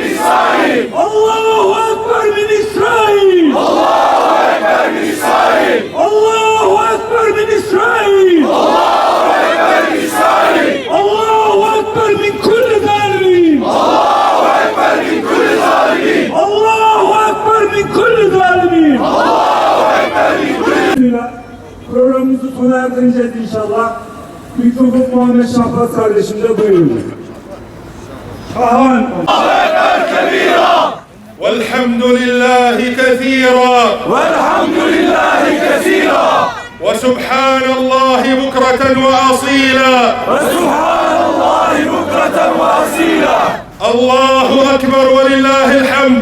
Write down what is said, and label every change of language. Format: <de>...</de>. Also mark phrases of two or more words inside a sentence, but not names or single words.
<ar>إسرائيل الله أكبر من إسرائيل الله أكبر من إسرائيل الله أكبر من إسرائيل الله أكبر من إسرائيل الله أكبر من كل ظالمين الله أكبر من كل ظالمين الله أكبر من كل ظالمين الله أكبر من كل.</ar> <tr>Programımızı sona erdireceğiz inşallah. Mikrofon Muhammed Şahbaz kardeşim de buyurun. Şahan.</tr> <ar>والحمد لله كثيرا والحمد لله كثيرا وسبحان الله بكرة وأصيلا وسبحان الله بكرة وأصيلا الله أكبر ولله الحمد</ar>